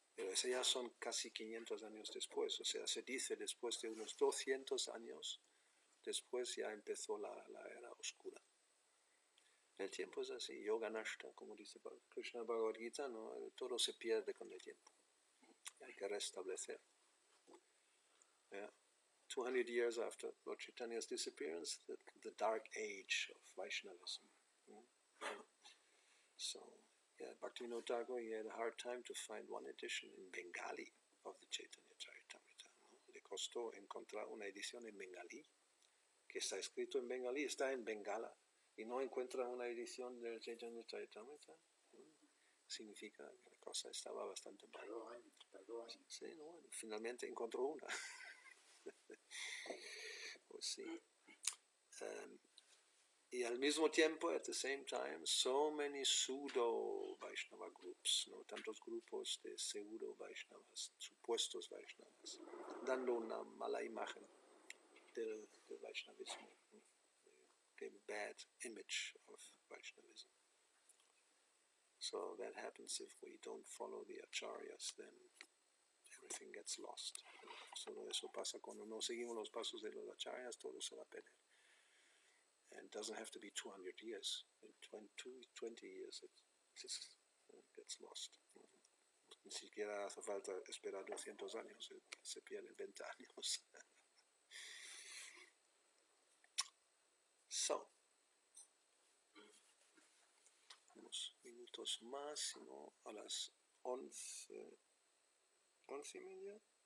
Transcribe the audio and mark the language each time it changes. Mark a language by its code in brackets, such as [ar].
[es] Pero eso ya son casi 500 años después, o sea, se dice después de unos 200 años, después ya empezó la era oscura. El tiempo es así, yoga nashta, como dice Krishna Bhagavad Gita, ¿no? Todo se pierde con el tiempo. Hay que restablecer. [en] 200 years after Lord Chaitanya's disappearance, the dark age of Vaishnavism. So, Bhaktivinoda Thakur, he had a hard time to find one edition in Bengali of the Chaitanya Charitamrita. [es] ¿No? Le costó encontrar una edición en bengalí, que está escrito en bengalí, está en Bengala, y no encuentra una edición del Chaitanya Charitamrita. Significa que la cosa estaba bastante mal. Tardó años. Sí, no, finalmente encontró una. Pues sí. Y al mismo tiempo, [en] at the same time, so many pseudo Vaishnava groups, ¿no? [es] Tantos grupos de pseudo Vaishnavas, supuestos Vaishnavas, dando una mala imagen del Vaishnavismo, [en] the bad image of Vaishnavism. So that happens if we don't follow the acharyas, then everything gets lost. [es] Solo eso pasa cuando no seguimos los pasos de los acharyas, todo se va a perder. [en] And it doesn't have to be 200 years. In 20 years it just gets lost. [es] Ni siquiera hace falta esperar 200 años, se pierden 20 años. So, unos minutos más, sino a las 11 y media.